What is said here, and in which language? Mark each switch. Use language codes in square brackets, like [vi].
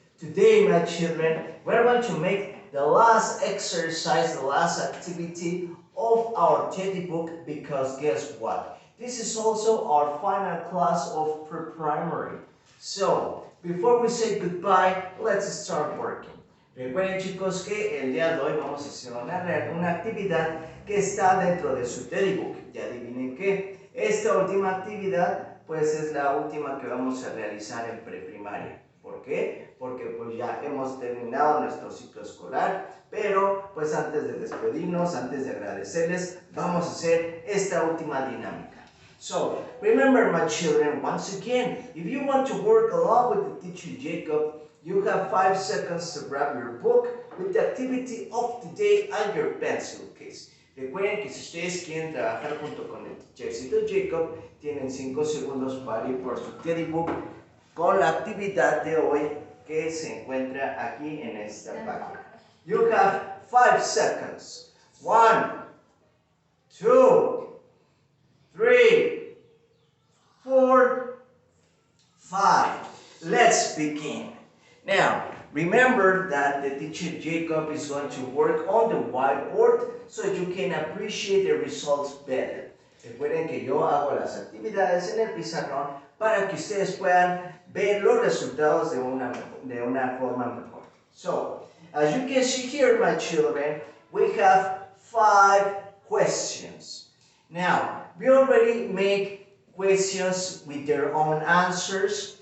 [en] Today, my children, we're going to make the last exercise, the last activity of our teddy book, because guess what? This is also our final class of pre-primary. So, before we say goodbye, let's start working. [es] Recuerden, chicos, que el día de hoy vamos a hacer una actividad que está dentro de su teddy book. Ya adivinen qué. Esta última actividad pues es la última que vamos a realizar en preprimaria. ¿Por qué? Porque pues ya hemos terminado nuestro ciclo escolar, pero pues antes de despedirnos, antes de agradecerles, vamos a hacer esta última dinámica. [en] So, remember, my children, once again, if you want to work along with the teacher Jacob, you have 5 seconds to grab your book with the activity of the day and your pencil case. [es] Recuerden que si ustedes quieren trabajar junto con el teachercito Jacob, tienen 5 segundos para ir por su teddy book con la actividad de hoy que se encuentra aquí en esta página. [en] You have 5 seconds. 1, 2, 3, 4, 5. Let's begin. Now, remember that the teacher Jacob is going to work on the whiteboard so you can appreciate the results better. [es] Recuerden que yo hago las actividades en el pizarrón para que ustedes puedan ver los resultados de una forma mejor. [en] So, as you can see here, my children, we have 5 questions. Now, we already make questions with their own answers.